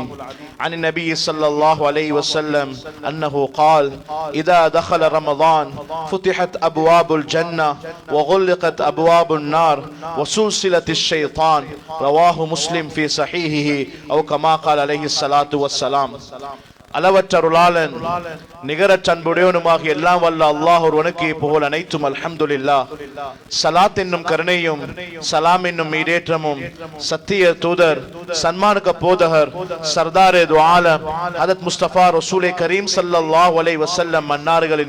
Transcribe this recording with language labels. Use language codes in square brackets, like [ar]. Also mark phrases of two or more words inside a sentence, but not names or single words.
[ar] عن النبي صلى الله عليه وسلم أنه قال: إذا دخل رمضان فتحت أبواب الجنة وغلقت أبواب النار وسلسلة الشيطان. رواه مسلم في صحيحه، أو كما قال عليه الصلاة والسلام. [ta] அளவற்ற அருளாளன் நிகரற்ற அன்புடையவனுமாகிய எல்லாம் வல்ல அல்லாஹ் ஒருவனுக்கே புகழ் அனைத்தும் அல்ஹம்துலில்லாஹ். ஸலாத் என்னும் கருணையும் சலாம் என்னும் ஈடேற்றமும் சத்திய தூதர் சன்மார்க்க போதகர் [ur] سردار دو عالم [ta] ஹதரத் முஸ்தபா ரசூலே கரீம் [ar] صلى الله عليه وسلم [ta] அன்னார்களின்